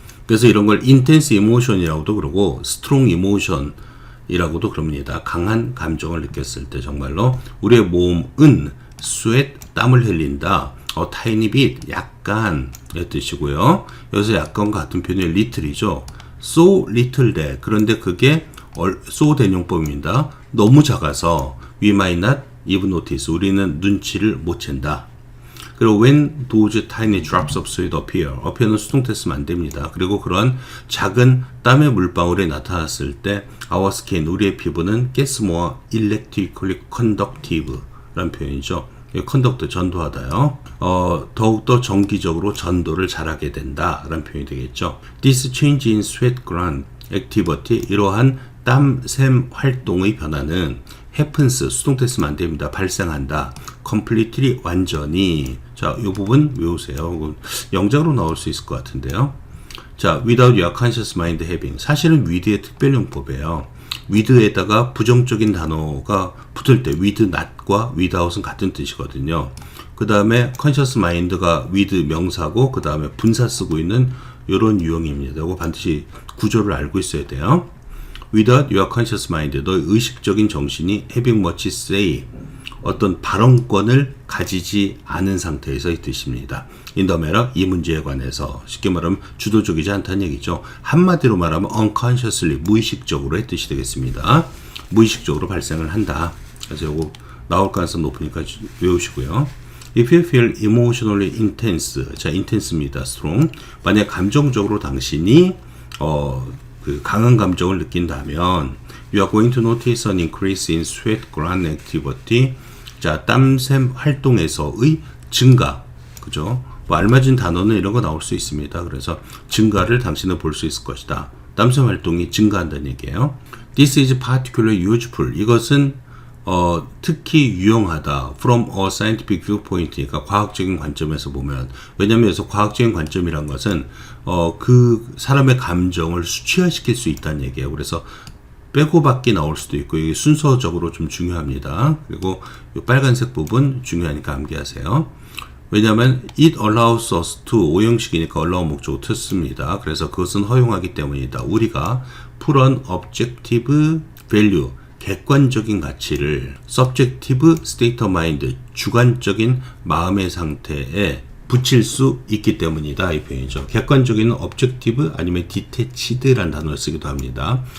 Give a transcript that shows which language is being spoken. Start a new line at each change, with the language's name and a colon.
Korean: 그래서 이런 걸 intense emotion이라고도 그러고 strong emotion이라고도 그럽니다. 강한 감정을 느꼈을 때 정말로 우리의 몸은 sweat, 땀을 흘린다. tiny bit, 약간의 뜻이고요. 여기서 약간 같은 표현이 little이죠. so little that, 그런데 그게 so 대용법입니다. 너무 작아서
English: we might not even notice,
Korean: 우리는 눈치를 못 챈다. 그리고 when those tiny drops of sweat appear는 수동태쓰면 안 됩니다. 그리고 그런 작은 땀의 물방울이 나타났을 때 our skin, 우리의 피부는
English: gets more electrically conductive
Korean: 라는 표현이죠. conduct, 전도하다요. 더욱더 정기적으로 전도를 잘하게 된다 라는 표현이 되겠죠.
English: This change in sweat gland activity,
Korean: 이러한 땀샘 활동의 변화는 happens, 수동태 쓰면 안 됩니다. 발생한다. completely, 완전히. 자, 이 부분 외우세요. 영작으로 나올 수 있을 것 같은데요.
English: 자, without your conscious mind having.
Korean: 사실은 with의 특별용법이에요. with에다가 부정적인 단어가 붙을 때 with not과 without은 같은 뜻이거든요. 그 다음에 conscious mind가 with 명사고, 그 다음에 분사 쓰고 있는 이런 유형입니다. 이거 반드시 구조를 알고 있어야 돼요.
English: Without your conscious mind,
Korean: 너의 의식적인 정신이 having much say, 어떤 발언권을 가지지 않은 상태에서의 뜻입니다. In the matter, 이 문제에 관해서 쉽게 말하면 주도적이지 않다는 얘기죠. 한마디로 말하면 unconsciously, 무의식적으로의 뜻이 되겠습니다. 무의식적으로 발생을 한다. 그래서 이거 나올 가능성 높으니까 외우시고요.
English: If you feel emotionally intense, 자, intense입니다. strong.
Korean: 만약 감정적으로 당신이 그 강한 감정을 느낀다면
English: you are going to notice an increase in sweat gland activity.
Korean: 자, 땀샘 활동에서의 증가. 그죠? 뭐 알맞은 단어는 이런 거 나올 수 있습니다. 그래서 증가를 당신은 볼 수 있을 것이다. 땀샘 활동이 증가한다는 얘기예요.
English: This is particularly useful.
Korean: 이것은 특히 유용하다.
English: From a scientific viewpoint,
Korean: 그러니까 과학적인 관점에서 보면. 왜냐하면 여기서 과학적인 관점이란 것은 그 사람의 감정을 수치화시킬 수 있다는 얘기예요. 그래서 빼고박기 나올 수도 있고, 이게 순서적으로 좀 중요합니다. 그리고 이 빨간색 부분 중요하니까 암기하세요. 왜냐하면
English: it allows us to,
Korean: 오형식이니까 allow 목적어 to 씁니다. 그래서 그것은 허용하기 때문이다. 우리가 put on objective value, 객관적인 가치를 subjective state of mind, 주관적인 마음의 상태에 붙일 수 있기 때문이다. 이 표현이죠. 객관적인 objective 아니면 detached라는 단어를 쓰기도 합니다.